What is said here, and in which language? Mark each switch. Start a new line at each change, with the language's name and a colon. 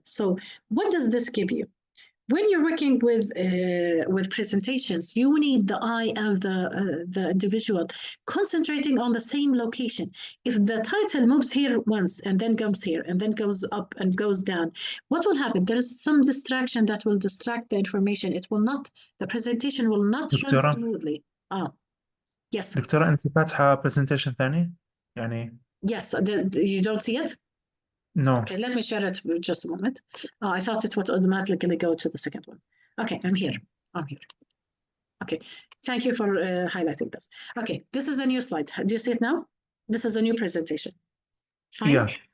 English: So what does this give you? When you're working with presentations, you need the eye of the individual concentrating on the same location. If the title moves here once and then comes here and then goes up and goes down, what will happen? There is some distraction that will distract the information. It will not, the presentation will not run
Arabic: دكتورة
English: smoothly. Yes.
Arabic: دكتورة أنت فاتحة presentation ثاني يعني
English: Yes, you don't see it? no Okay, let me share it for just a moment. I thought it would automatically go to the second one. Okay, I'm here. I'm here. Okay, thank you for highlighting this. Okay, this is a new slide. Do you see it now? This is a new presentation. Fine. yeah